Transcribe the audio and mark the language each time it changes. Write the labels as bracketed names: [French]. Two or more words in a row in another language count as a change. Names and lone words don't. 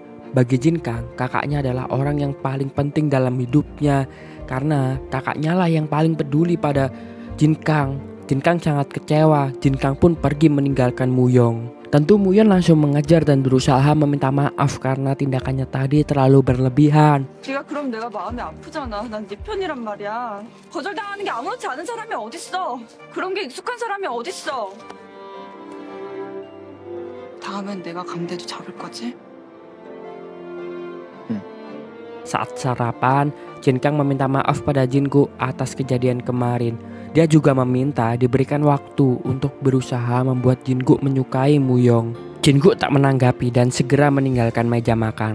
[Indonesian] Bagi Jin Kang, kakaknya adalah orang yang paling penting dalam hidupnya. Karena kakaknya lah yang paling peduli pada Jin Kang. Jin Kang sangat kecewa. Jin Kang pun pergi meninggalkan Muyong. Tentu Muyong langsung mengejar dan berusaha meminta maaf karena tindakannya tadi terlalu berlebihan. [Korean] 네가 그럼 내가 마음이 아프잖아. 난 네 편이란 말이야. 거절당하는 게 아무렇지 않은 사람이 어딨어. 그런 게 익숙한 사람이 어딨어. 다음엔 내가 감대도 잡을 거지? [Indonesian] Saat sarapan, Jin Kang meminta maaf pada Jin-gu atas kejadian kemarin. Dia juga meminta diberikan waktu untuk berusaha membuat Jin-gu menyukai Muyong. Jin-gu tak menanggapi dan segera meninggalkan meja makan.